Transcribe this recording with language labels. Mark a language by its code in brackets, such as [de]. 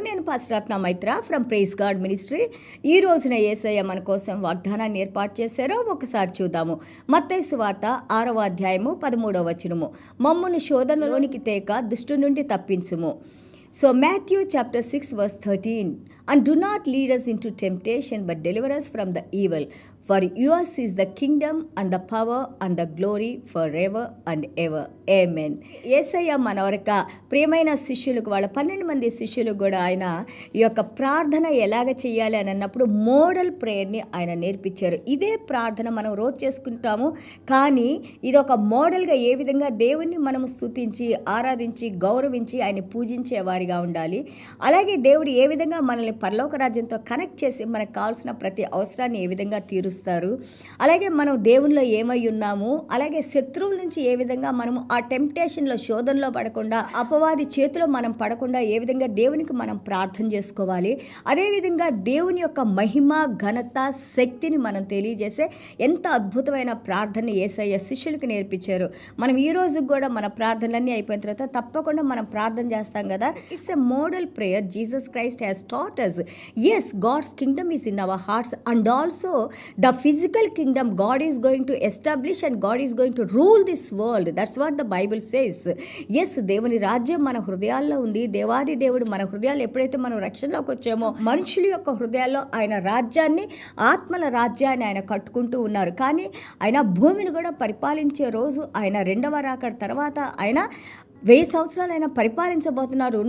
[te] నేను pastor Ratna Maitra from praise God ministry. ఈ రోజున యేసయ్య మన కోసం వాగ్దానాన్ని ఏర్పాటు చేశారో ఒకసారి చూద్దాము. మత్తయి సువార్త 6వ అధ్యాయము 13వ వచనము, మమ్మును శోధనలోనికి తేక దుష్టు నుండి తప్పించుము. [en] So Matthew chapter 6 verse 13, and do not lead us into temptation but deliver us from the evil, for yours is the kingdom and the power and the glory forever and ever. Amen. [te] యేసయ్య మన వరక ప్రియమైన శిష్యులకు, వాళ్ళ 12 మంది శిష్యులకు కూడా ఆయన ఈ యొక్క ప్రార్థన ఎలాగ చేయాలి అని అన్నప్పుడు మోడల్ ప్రేయర్ని ఆయన నేర్పించారు. ఇదే ప్రార్థన మనం రోజు చేసుకుంటాము, కానీ ఇది ఒక మోడల్గా ఏ విధంగా దేవుణ్ణి మనం స్తుతించి ఆరాధించి గౌరవించి ఆయన పూజించే వారిగా ఉండాలి. అలాగే దేవుడు ఏ విధంగా మనల్ని పరలోక రాజ్యంతో కనెక్ట్ చేసి మనకు కావాల్సిన ప్రతి అవసరాన్ని ఏ విధంగా తీరుస్తారు, అలాగే మనం దేవునిలో ఏమై ఉన్నాము, అలాగే శత్రువుల నుంచి ఏ విధంగా మనము ఆ టెంప్టేషన్లో శోధనలో పడకుండా అపవాది చేతిలో మనం పడకుండా ఏ విధంగా దేవునికి మనం ప్రార్థన చేసుకోవాలి, అదేవిధంగా దేవుని యొక్క మహిమ ఘనత శక్తిని మనం తెలియజేసే ఎంత అద్భుతమైన ప్రార్థన యేసయ్య శిష్యులకు నేర్పించారు. మనం ఈ రోజు కూడా మన ప్రార్థనలన్నీ అయిపోయిన తర్వాత తప్పకుండా మనం ప్రార్థన చేస్తాం కదా. [en] It's a model prayer Jesus Christ has taught us. Yes, God's kingdom is in our hearts, and also the physical kingdom God is going to establish and God is going to rule this world. That's what the Bible says. [te] Yes, దేవుని రాజ్యం మన హృదయాల్లో ఉంది. దేవాది దేవుడు మన హృదయాలు ఎప్పుడైతే మనం రక్షణలోకి వచ్చామో మనుషుల యొక్క హృదయాల్లో ఆయన రాజ్యాన్ని, ఆత్మల రాజ్యాన్ని ఆయన కట్టుకుంటూ ఉన్నారు. కానీ ఆయన భూమిని కూడా పరిపాలించే రోజు ఆయన రెండవ రాకడ తర్వాత ఆయన 1000 సంవత్సరాలు ఆయన పరిపాలించబోతున్నారు.